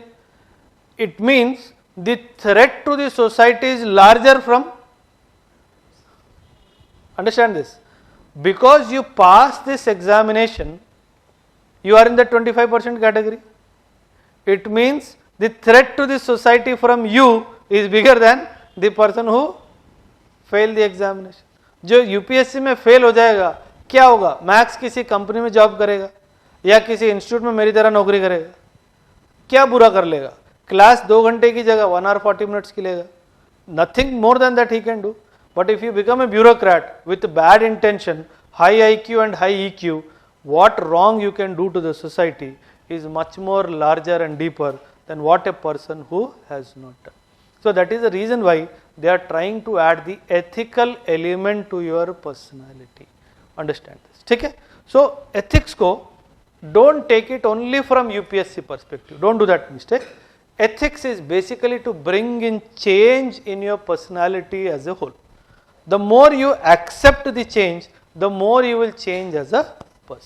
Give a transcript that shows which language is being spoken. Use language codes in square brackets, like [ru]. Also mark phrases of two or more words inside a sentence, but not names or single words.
[en] It means the threat to the society is larger from, understand this, because you pass this examination, you are in the 25% category. it means the threat to the society from you is bigger than the person who failed the examination. [hi] जो यूपीएससी में फेल हो जाएगा क्या होगा? मैक्स किसी कंपनी में जॉब करेगा या किसी इंस्टीट्यूट में मेरी तरह नौकरी करेगा, क्या बुरा कर लेगा? क्लास 2 घंटे की जगह [en] 1 hour 40 minutes [hi] की लेगा. [en] Nothing more than that he can do. But if you become a bureaucrat with bad intention, high IQ and high EQ, what wrong you can do to the society is much more larger and deeper than what a person who has not done. So that is the reason why they are trying to add the ethical element to your personality. Understand this? [hi] ठीक है? [en] So ethics को don't take it only from UPSC perspective. Don't do that mistake. Ethics is basically to bring in change in your personality as a whole. The more you accept the change, the more you will change as a person.